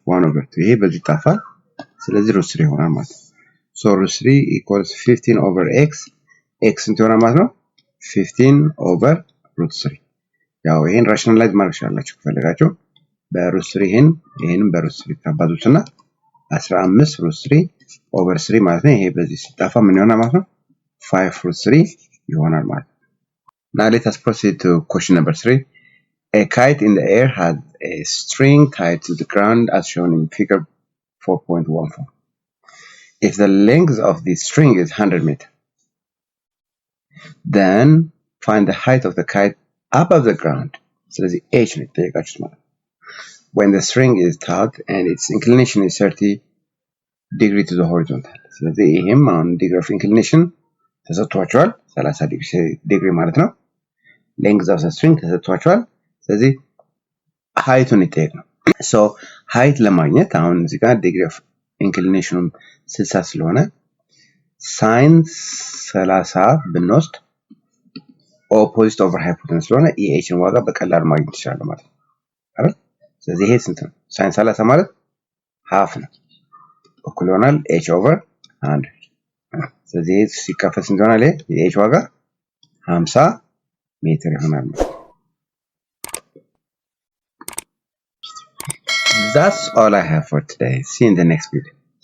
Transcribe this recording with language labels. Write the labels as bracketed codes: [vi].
[am] 1 ኦቨር 2። ይሄ በዚህ ይጣፋል። ስለዚህ √3 ይሆናል ማለት ነው። √3 [en] equals 15 over x [am] ስንት ይሆናል ማለት ነው? 15 over √3። ያው ይሄን ራሽናላይዝ ማድረግ ትችላላችሁ ከፈለጋችሁ። በ√3 ይሄንን በ√3 ታባዙትና 15 √3 over 3 ማለት ነው። ይሄ በዚህ ሲጣፋ ምን ይሆናል ማለት ነው? 5 √3 ይሆናል ማለት ነው። [en] Now let us proceed to question number 3. A kite in the air has a string tied to the ground as shown in figure 4.14. If the length of the string is 100 meters, then find the height of the kite above the ground. So that's the h [am] ነው የተጠየቃችሁት ማለት ነው። [en] When the string is taut and its inclination is 30 degree to the horizontal. [am] ስለዚህ ይሄም አሁን degree of inclination ተሰጥቷቸዋል 30 ዲግሪ ማለት ነው። [en] length of the string [am] ተሰጥቷቸዋል። ስለዚህ height-ን ይጠየቅ ነው። so height ለማግኘት አሁን እዚህ ጋር degree of inclination 60 ስለሆነ sin 30 ብንወስድ [en] opposite over hypotenuse [am] ስለሆነ የhን ዋጋ በቀላሉ ማግኘት ይችላል ማለት ነው አይደል? ስለዚህ ይሄ ስንት ነው? sin 30 ማለት half ነው። እኩል ይሆናል h over 100። ስለዚህ ይሄ ሲካፈል ስንት ይሆናል? የh ዋጋ 50 ሜትር ይሆናል ማለት ነው። [en] That's all I have for today. See you in the next video.